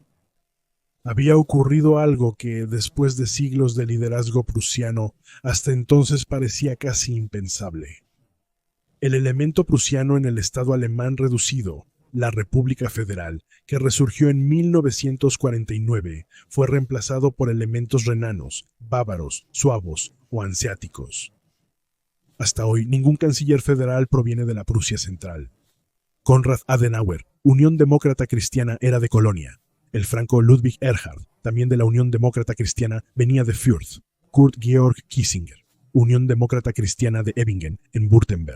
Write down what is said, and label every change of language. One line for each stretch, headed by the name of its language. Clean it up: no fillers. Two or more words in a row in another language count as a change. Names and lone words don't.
Spanish: Había ocurrido algo que, después de siglos de liderazgo prusiano, hasta entonces parecía casi impensable. El elemento prusiano en el Estado alemán reducido, la República Federal, que resurgió en 1949, fue reemplazado por elementos renanos, bávaros, suavos o hanseáticos. Hasta hoy, ningún canciller federal proviene de la Prusia Central. Konrad Adenauer, Unión Demócrata Cristiana, era de Colonia. El franco Ludwig Erhard, también de la Unión Demócrata Cristiana, venía de Fürth. Kurt Georg Kissinger, Unión Demócrata Cristiana de Ebingen, en Württemberg.